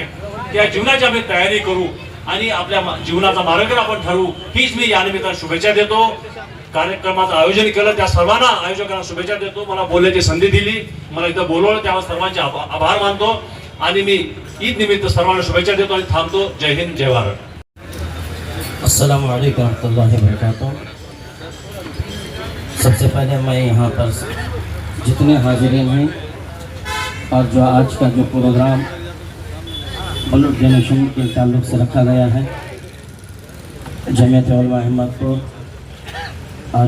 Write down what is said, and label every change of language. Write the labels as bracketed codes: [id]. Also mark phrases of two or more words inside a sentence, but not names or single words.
[mr] त्या जीवनाची आम्ही तयारी करू आणि आपल्या जीवनाचा मार्ग आपण ठरवू, हीच मी या निमित्तानं शुभेच्छा देतो. कार्यक्रमाचं आयोजन केलं त्या सर्वांना आयोजकांना शुभेच्छा देतो. मला बोलण्याची संधी दिली, मला इथं बोलवलं, त्यावर सर्वांचे आभार मानतो आणि मी ईद निमित्त सर्वांना शुभेच्छा देतो आणि थांबतो. जय हिंद, जय भारत. [ar] السلام عليكم ورحمة الله وبركاته. [hi] सबसे पहले मैं यहाँ पर जितने हाजिरीन हैं और जो आज का जो प्रोग्राम [en] blood donation [hi] के ताल्लुक से रखा गया है जमीयत उलमा अहमदपुर और